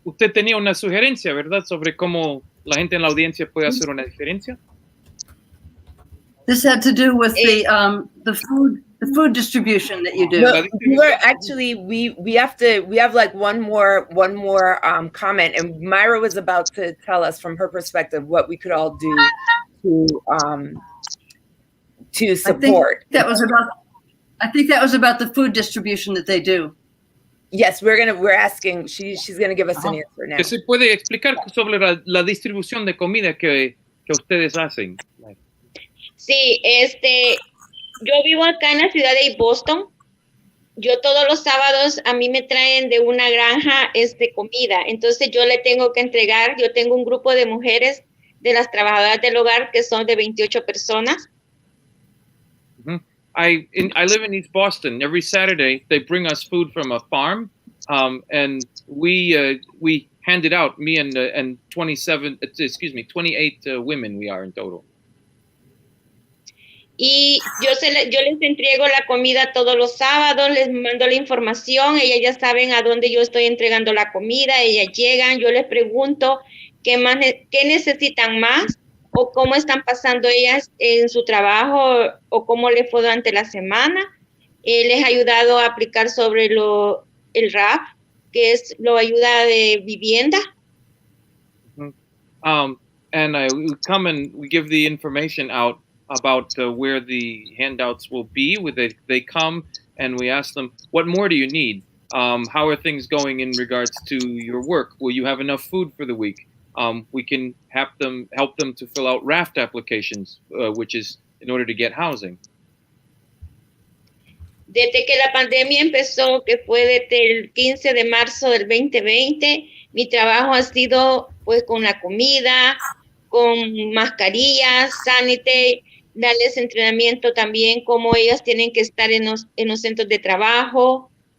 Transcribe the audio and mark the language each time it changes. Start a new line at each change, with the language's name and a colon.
Spanish: Usted tenía una sugerencia, ¿verdad? Sobre cómo la gente en la audiencia puede hacer una diferencia.
English: This had to do with the food distribution that you do. No, we have like one more comment, and Myra was about to tell us from her perspective what we could all do to support. I think that was about the food distribution that they do. Yes, we're asking. She's gonna give us an answer now.
Spanish: ¿Qué se puede explicar sobre la distribución de comida que ustedes hacen? Sí, yo vivo acá en la ciudad de Boston. Yo todos los sábados a mí me traen de una granja comida. Entonces yo le tengo que entregar. Yo tengo un grupo de mujeres de las trabajadoras del hogar que son de 28 personas.
English: I live in East Boston. Every Saturday they bring us food from a farm, and we hand it out. Me and 28 women we are in total.
Spanish: Y yo les entrego la comida todos los sábados, les mando la información, ellas ya saben a dónde yo estoy entregando la comida, ellas llegan, yo les pregunto qué necesitan más o cómo están pasando ellas en su trabajo o cómo les fue durante la semana. Les he ayudado a aplicar sobre el RAP, que es la ayuda de vivienda.
English: And we come and we give the information out about where the handouts will be. They come and we ask them, what more do you need? How are things going in regards to your work? Will you have enough food for the week? We can help them to fill out raft applications, which is in order to get housing.
Spanish: Desde que la pandemia empezó, que fue desde el 15 de marzo del 2020, mi trabajo ha sido pues con la comida, con mascarillas, sanite, darles entrenamiento también, cómo ellas tienen que estar en los centros de trabajo.